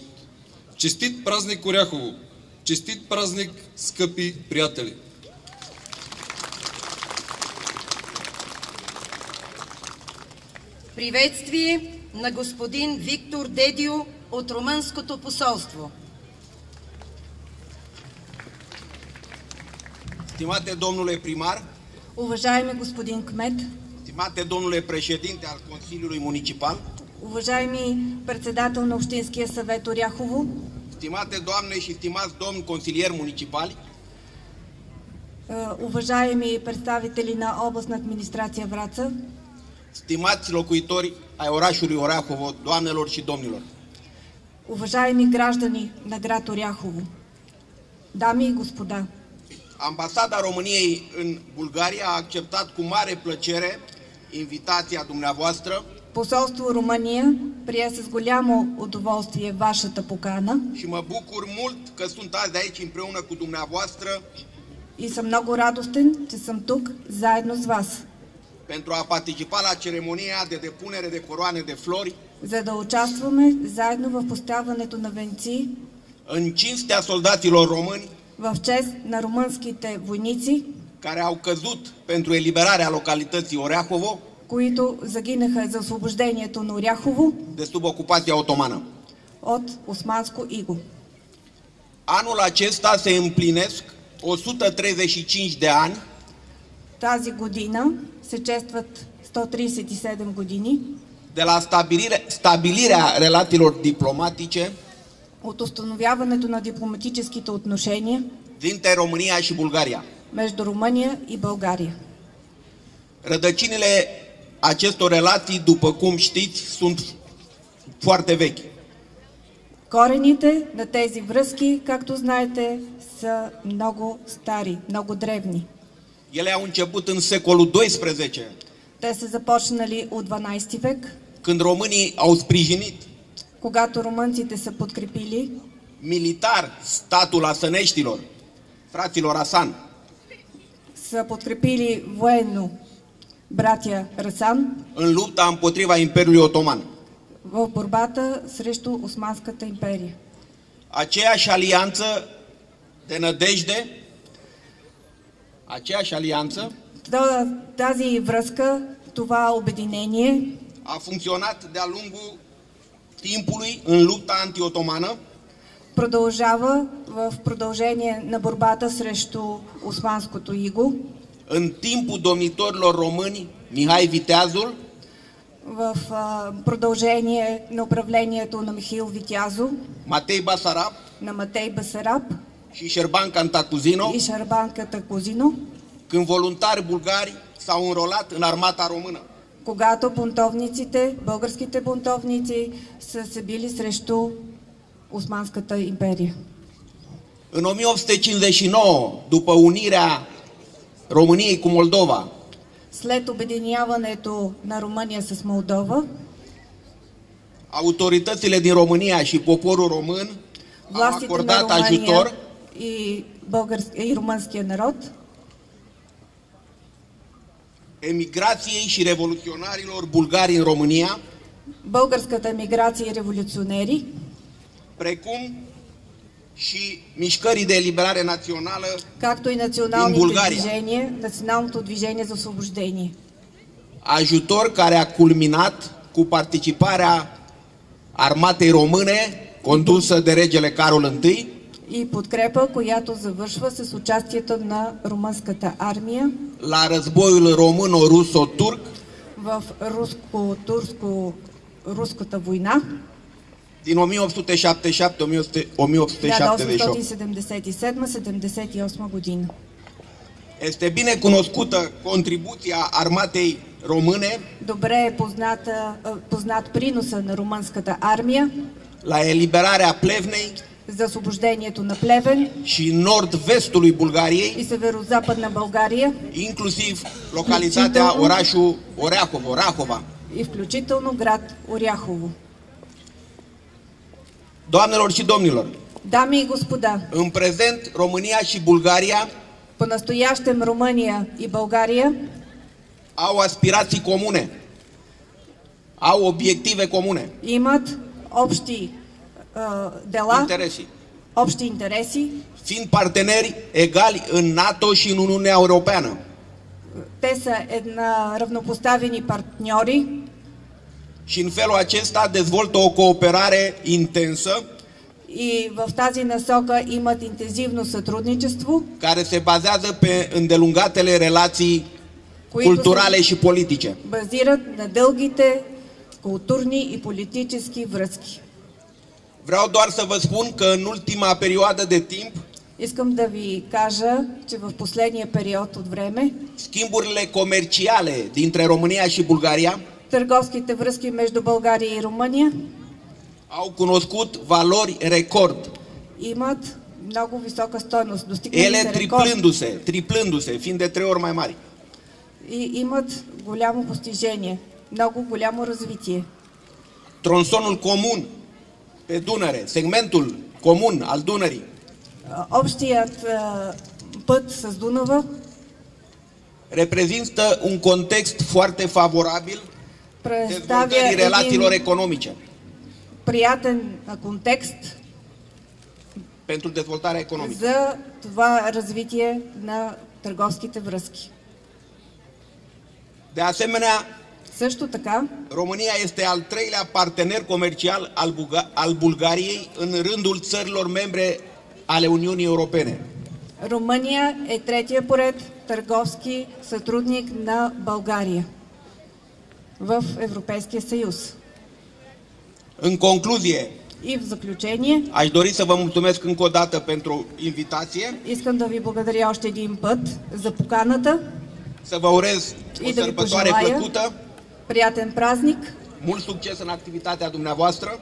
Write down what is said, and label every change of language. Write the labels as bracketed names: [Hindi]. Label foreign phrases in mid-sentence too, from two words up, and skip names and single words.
[Bulgarian] Честит празник, Оряхово! Честит празник, скъпи приятели! Приветствие на господин Виктор Дедио от Румънското посолство. [Romanian] Stimate domnule primar, [Bulgarian] Уважаеми господин кмет, [Romanian] stimate domnule președinte al Consiliului Municipal, [Bulgarian] уважаеми председател на Общинския съвет Оряхово, [Romanian] stimate doamne și stimați domni consilieri municipali, [Bulgarian] уважаеми представители на областна администрация Враța, [Romanian] stimați locuitori ai orașului Orahovo, doamnelor și domnilor. [Bulgarian] уважаеми граждани на град Оряхово, дами и господа. [Romanian] Ambasada României în Bulgaria a acceptat cu mare plăcere invitația dumneavoastră [Bulgarian] Посолство Румъния прие с голямо удоволствие вашата покана [Romanian] și mă bucur mult că sunt azi aici împreună cu dumneavoastră [Bulgarian] и съм много радостен, че съм тук заедно с вас, [Romanian] pentru a participa la ceremonia de depunere de coroane de flori [Bulgarian] за да участваме заедно в поставянето на венци [Romanian] în cinstea soldaților români [Bulgarian] в чест на румънските войници, [Romanian] care au căzut pentru eliberarea localității Oreahovo [Bulgarian] които загинаха за освобождението на Оряхово [Romanian] de sub ocupația otomană. [Bulgarian] от османско иго. [Romanian] Anul acesta se împlinesc 135 de ani [Bulgarian] Тази година се честват 137 години [Romanian] de la stabilirea relațiilor diplomatice [Bulgarian] от установяването на дипломатическите отношения [Romanian] dintre România și Bulgaria. [Bulgarian] между Румъния и България. [Romanian] Rădăcinile acestor relații, după cum știți, sunt foarte vechi. [Bulgarian] Корените на тези връзки, както знаете, са много стари, много древни. [Romanian] Ele au început în secolul XII, [Bulgarian] Те са започнали от 12 век, [Romanian] când românii au sprijinit [Bulgarian] когато румънците са подкрепили [Romanian] militar statul asăneștilor, fraților Asan, [Bulgarian] са подкрепили военно братя Расан [Romanian] în lupta împotriva Imperiului Otoman. [Bulgarian] в борбата срещу Османската империя. [Romanian] Aceeași alianță de nădejde, aceeași alianță [Bulgarian] Тази връзка, това обединение [Romanian] a funcționat de-a lungul timpului în lupta anti-otomană [Bulgarian] продължава в продължение на борбата срещу османското иго, [Romanian] în timpul domnitorilor români Mihai Viteazul [Bulgarian] в продължение на управлението на Михаил Витязов, [Romanian] Matei Basarab [Bulgarian] на Матей Басараб [Romanian] și Șerban Cantacuzino, [Bulgarian] и Шарбан Катакузино, [Romanian] când voluntari bulgari s-au înrolat în armata română. [Bulgarian] Когато бунтовниците, българските бунтовници са се били срещу Османската империя. [Romanian] În 1859, după unirea României cu Moldova, [Bulgarian] След обединяването на Румъния с Молдова, [Romanian] autoritățile din România și poporul român au [Bulgarian] властите на [Romanian] acordat ajutor [Bulgarian] Румъния и румънския народ [Romanian] emigrației și revoluționarilor bulgari în România, [Bulgarian] българската емиграция и революционери, [Romanian] precum și mișcării de eliberare națională [Bulgarian] както и [Romanian] din [Bulgarian] националните [Romanian] Bulgaria. [Bulgarian] движения, Националното движение за освобождение. [Romanian] Ajutor care a culminat cu participarea armatei române condusă de regele Carol I, [Bulgarian] И подкрепа, която завършва с участието на румънската армия [Romanian] la războiul româno-ruso-turc [Bulgarian] в руско-турско-руската война [Romanian] din 1877-1878. [Bulgarian] 1877-78 година. [Romanian] Este bine cunoscută contribuția armatei române [Bulgarian] Добре е познат приноса на румънската армия [Romanian] la eliberarea Plevnei [Bulgarian] за освобождението на Плевен [Romanian] și nord-vestului [Bulgarian] и [Romanian] Bulgariei, [Bulgarian] северо-западна България [Romanian] inclusiv localitatea orașul Orahova. [Bulgarian] и включително град Оряхово. [Romanian] Doamnelor și domnilor, [Bulgarian] Дами и господа, [Romanian] în prezent România și Bulgaria [Bulgarian] по-настоящем Румъния и България [Romanian] au aspirații comune, au obiective comune, [Bulgarian] имат общи дела, общи интереси. [Romanian] fiind parteneri egali în NATO și în Uniunea Europeană. [Bulgarian] Те са равнопоставени партньори [Romanian] Și în felul acesta dezvoltă o cooperare intensă [Bulgarian] и в тази насока имат интензивно сътрудничество, [Romanian] care se bazează pe îndelungatele relații culturale și politice. [Bulgarian] базират на дългите културни и политически връзки. [Romanian] Vreau doar să vă spun că în ultima perioadă de timp [Bulgarian] Искам да ви кажа, че в последния период от време [Romanian] schimburile comerciale dintre România și Bulgaria [Bulgarian] търговските връзки между България и Румъния [Romanian] au cunoscut valori record, [Bulgarian] имат много висока стойност, достигнали [Romanian] ele [Bulgarian] са рекорд [Romanian] triplându-se, fiind de 3 ori mai mari. [Bulgarian] и имат голямо постижение, много голямо развитие. [Romanian] Tronsonul comun pe Dunăre, segmentul comun al Dunării, [Bulgarian] Общият път с Дунава [Romanian] reprezintă un context foarte favorabil dezvoltării relațiilor economice, [Bulgarian] приятен контекст [Romanian] pentru dezvoltarea economică. [Bulgarian] за това развитие на търговските връзки. [Romanian] De asemenea, [Bulgarian] Също така, [Romanian] România este al treilea partener comercial al Bulgariei în rândul țărilor membre ale Uniunii Europene. [Bulgarian] Румъния е третия поред търговски сътрудник на България в Европейския съюз. [Romanian] În concluzie, [Bulgarian] И в заключение, [Romanian] aș dori să vă mulțumesc încă o dată pentru invitație, [Bulgarian] искам да ви благодаря още един път за поканата [Romanian] să vă urez o [Bulgarian] и да ви [Romanian] sărbătoare [Bulgarian] пожелая [Romanian] plăcută, [Bulgarian] приятен празник, [Romanian] mult succes în activitatea dumneavoastră,